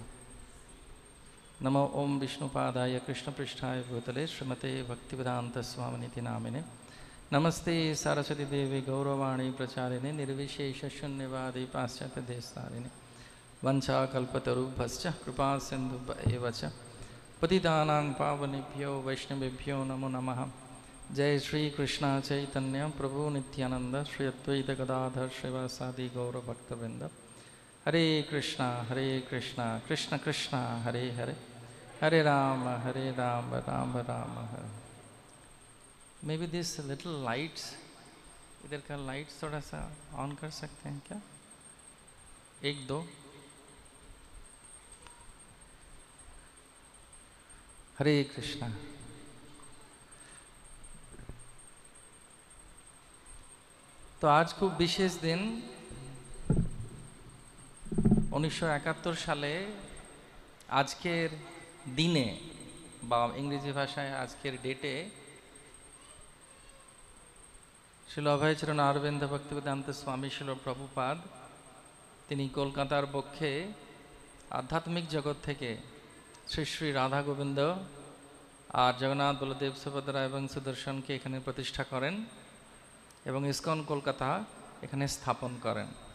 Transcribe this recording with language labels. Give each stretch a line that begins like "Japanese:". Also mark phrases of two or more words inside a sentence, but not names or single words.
Sanskrit: नमो ओम विष्णुपादाय कृष्णपृष्ठाय भूतले श्रीमते भक्तिवेदान्तस्वामिनिति नामिने नमस्ते सरस्वती देवी गौरवाणी प्रचारिणे निर्विशेषशून्यवादी पाश्चात्यदेशतारिणे वंशाकल्पतरुभ्यश्च कृपा सिन्धुभ्येव च पतितानां पावनेभ्यो वैष्णवेभ्यो नमो नमः। जय श्री कृष्ण चैतन्य प्रभु नित्यानंद श्री अद्वैत गदाधर श्रीवासादि गौर भक्तवृंद। हरे कृष्णा कृष्ण कृष्ण हरे हरे हरे राम राम राम हरे।
English: may be this little lights,
Hindi: इधर का लाइट्स थोड़ा सा ऑन कर सकते हैं क्या? एक दो। हरे कृष्णा। तो आज खूब विशेष दिन
Bangla: 1971 সালে আজকের দিনে বা ইংরেজি ভাষায় আজকের ডেটে শিল অভয়চরণ অরবিন্দ ভক্তিবেদান্ত স্বামী শিল প্রভুপাদ তিনি কলকাতার পক্ষে আধ্যাত্মিক জগৎ থেকে শ্রী শ্রী রাধা গোবিন্দ আর জগন্নাথ বলদেব সুভদ্রা এবং সুদর্শনকে এখানে প্রতিষ্ঠা করেন এবং ইসকন কলকাতা এখানে স্থাপন করেন।